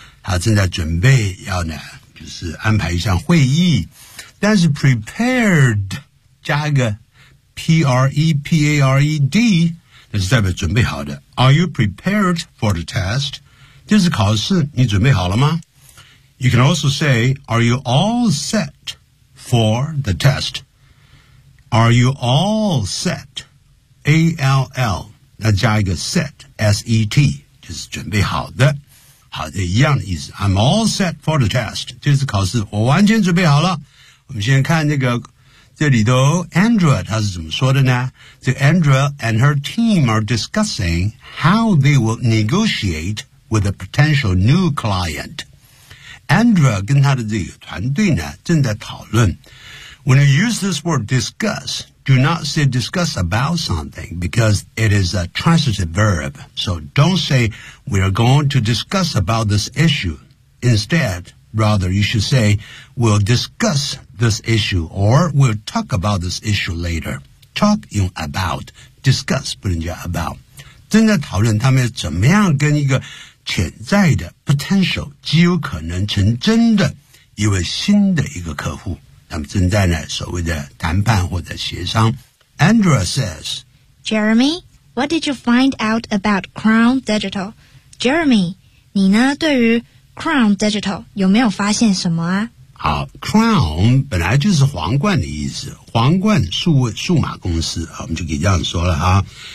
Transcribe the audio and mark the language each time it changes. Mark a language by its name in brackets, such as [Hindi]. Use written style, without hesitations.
[Chinese] 他正在准备要呢，就是安排一项会议。但是 prepared 加一个 P-R-E-P-A-R-E-D, 那是代表准备好的。 [English] Are you prepared for the test? [Chinese] 这是考试，你准备好了吗？ [English] You can also say, are you all set for the test? Are you all set? A-L-L, [Chinese] 那加一个 [English] set, S-E-T, [Chinese] 就是准备好的。好的，一样的意思。 [English] I'm all set for the test. [Chinese] 这次考试我完全准备好了。我们先看那个这里头 Andrea 她是怎么说的呢？ [English] So Andrea and her team are discussing how they will negotiate with a potential new client. [Chinese] Andrea 跟她的这个团队呢正在讨论。 [English] When you use this word discuss, do not say discuss about something because it is a transitive verb. So don't say we are going to discuss about this issue. Instead, rather, you should say we'll discuss this issue or we'll talk about this issue later. [Chinese] Talk 用 about, discuss 不能叫 about. 正在讨论他们怎么样跟一个潜在的 potential, 极有可能成真的一位新的一个客户。他们正在呢所谓的谈判或者协商。 [English] Andrea says, Jeremy, what did you find out about Crown Digital? [Chinese] Jeremy, 你呢对于 Crown Digital 有没有发现什么啊？好 ,Crown 本来就是皇冠的意思，皇冠数码公司，我们就可以这样说了哈。